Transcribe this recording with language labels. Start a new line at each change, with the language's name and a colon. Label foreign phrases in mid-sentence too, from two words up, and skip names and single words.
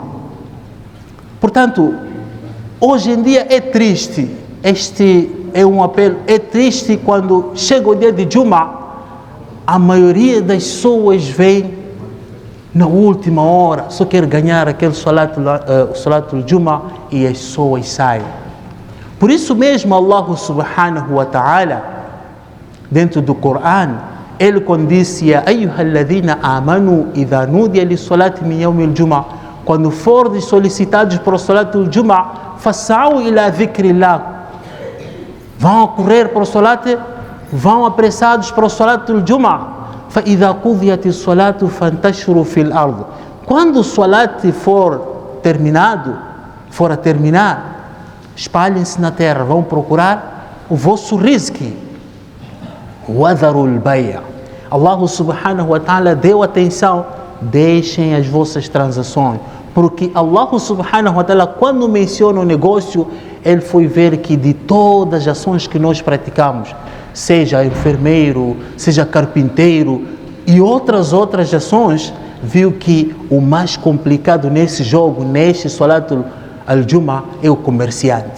Portuguese: Portanto, hoje em dia é triste, este é um apelo, é triste quando chega o dia de Jum'ah, a maioria das pessoas vem na última hora, só quer ganhar aquele
Arabic: صلاة الجمعة,
Portuguese: e as pessoas saem. Por isso mesmo Allah
Arabic: سبحانه وتعالى,
Portuguese: dentro do Coran, ele quando disse
Arabic: يا أيها الذين آمنوا إذا نودي للصلاة من يوم الجمعة,
Portuguese: quando forem solicitados para o
Arabic: صلاة الجمعة,
Portuguese: façam
Arabic: إلى ذكر الله,
Portuguese: vão a correr para o Salat, vão apressados para o
Arabic: صلاة الجمعة. فإذا قضيت الصلاة فانتشروا في الأرض.
Portuguese: Quando o Salat for a terminar, espalhem-se na terra, vão procurar o vosso rizqi.
Arabic: وَذَرُوا الْبَيْعَ.
Portuguese: Allah
Arabic: سبحانه وتعالى
Portuguese: deu atenção, deixem as vossas transações, porque Allah
Arabic: سبحانه وتعالى,
Portuguese: quando menciona o negócio, ele foi ver que de todas as ações que nós praticamos, seja enfermeiro, seja carpinteiro, e outras ações, viu que o mais complicado nesse jogo, neste
Arabic: صلاة الجمعة,
Portuguese: é o comerciante.